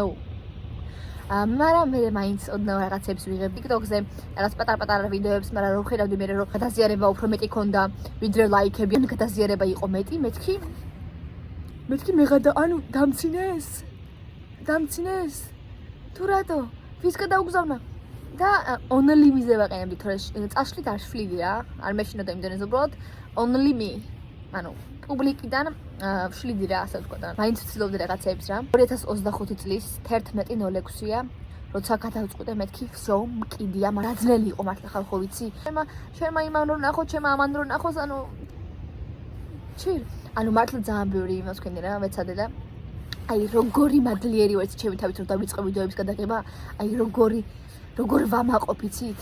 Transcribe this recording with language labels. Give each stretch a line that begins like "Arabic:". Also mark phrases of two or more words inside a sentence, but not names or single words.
Georgian: მაგრამ მე მაინც ოდნავ რაღაცებს ვიღებდი TikTok-ზე, რაღაც პატარ-პატარა ვიდეოებს, მაგრამ რო ხედავდი მე რომ გადაზიარება უფრო მეტი ქონდა, ვიდრე ლაიქები, ან გადაზიარება იყო მეტი, მეთქი ანუ დამცინეს? თუ რატო? ვის გადაუგზავნა? და
English: only me-
Georgian: ზე ვაყენებდი, თორე წაშლით არ შვლიდი რა, არ მეშინოდა იმდენად უბრალოდ
English: only me,
Georgian: ანუ პუბლიკიდან ვშლიდი რა, ასე ვთქვა და მაინც ვცდილობდი რაღაცეებს რა. 2025 წლის 11.06-ია, როცა გადავწყვიტე მეთქი всё, მკიდია, მაგრამ ძნელი იყო მართლა ხალხო ვიცი. შენმა იმან რო ნახო, ჩემმა ამან რო ნახოს, ანუ მართლა ძალიან ბევრი იმას ვქენდი რა, ვეცადე და აი როგორი მადლიერი ვარ ჩემი თავით რომ დავიწყო ვიდეოების გადაღება, აი როგორ ვამაყობ იცით?